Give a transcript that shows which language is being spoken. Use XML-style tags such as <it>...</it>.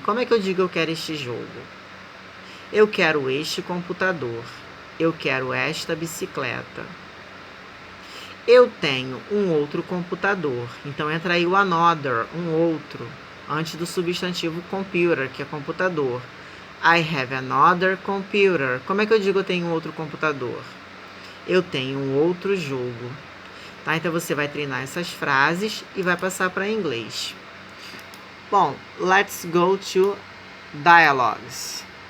<pt>Como é que eu digo eu quero este jogo? Eu quero este computador. Eu quero esta bicicleta. Eu tenho um outro computador. Então, entra aí o another, um outro, antes do substantivo computer, que é computador.</pt> <en>I have another computer.</en> <pt>Como é que eu digo eu tenho um outro computador? Eu tenho um outro jogo. Tá? Então, você vai treinar essas frases e vai passar para inglês. Bom,</pt> <en>let's go to dialogues.</en>